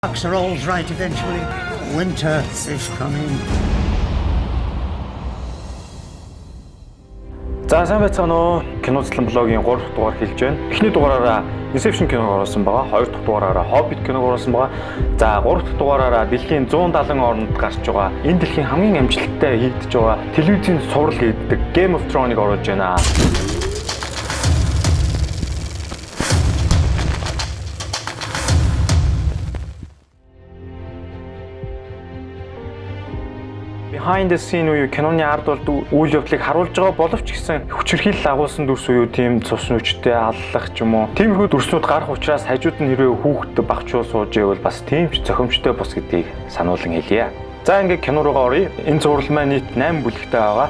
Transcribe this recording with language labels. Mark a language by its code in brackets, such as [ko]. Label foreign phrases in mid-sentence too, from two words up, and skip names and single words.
[en] Bucks are all right eventually. Winter is coming. [mn] За сайн байцгаана уу. Кино цэцлэн блогийн 3 дахь дугаар хэлж байна. Эхний дугаараараа Inception киног оруулсан байгаа. 2 дахь дугаараараа Hobbit киног оруулсан байгаа. За 3 дахь дугаараараа дэлхийн 170 орнд гарч байгаа. Энэ дэлхийн хамгийн амжилттай хийгдэж байгаа телевизийн цуврал хийдэг Game of Thrones-ыг оруулж байна. [en] Behind the scene [mn] уу киноны ард бол үйл явдлыг харуулж байгаа боловч гэсэн хүчирхийлэл агуулсан дүрс уу тийм цус нүчтэй аллах ч юм уу. Тиймэрхүү дүрснүүд гарах учраас хажууд нь хэрвээ хүүхэд багчуу сууж байвал бас тийм ч зохимжтой бос гэдгийг сануулan хэлье. За ингээд кино руугаа оръё. Энэ зураг маань нийт 8 бүлэгтэй байгаа.